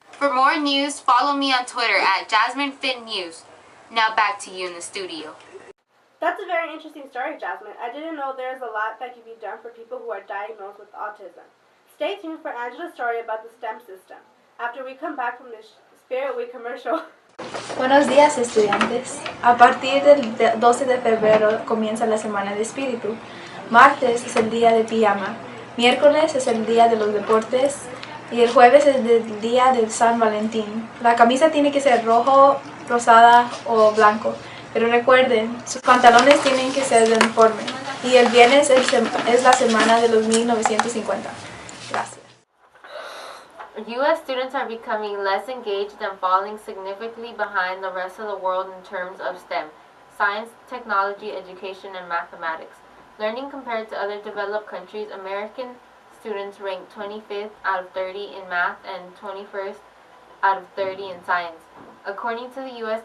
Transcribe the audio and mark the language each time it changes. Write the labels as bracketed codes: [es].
[en] For more news, follow me on Twitter at JasmineFitNews. Now back to you in the studio. That's a very interesting story, Jasmine. I didn't know there's a lot that can be done for people who are diagnosed with autism. Stay tuned for Angela's story about the STEM system after we come back from this Spirit Week commercial. [es] Buenos días, estudiantes. A partir del 12 de febrero comienza la Semana de Espíritu. Martes es el día de pijama. Miércoles es el día de los deportes. Y el jueves es el día de San Valentín. La camisa tiene que ser rojo, rosada o blanco. Pero recuerden, sus pantalones tienen que ser de uniforme. Y el viernes es la semana de los 1950. Gracias. [en] U.S. students are becoming less engaged and falling significantly behind the rest of the world in terms of STEM. science, technology, education, and mathematics. Learning compared to other developed countries, American students rank 25th out of 30 in math and 21st out of 30 in science, according to the U.S.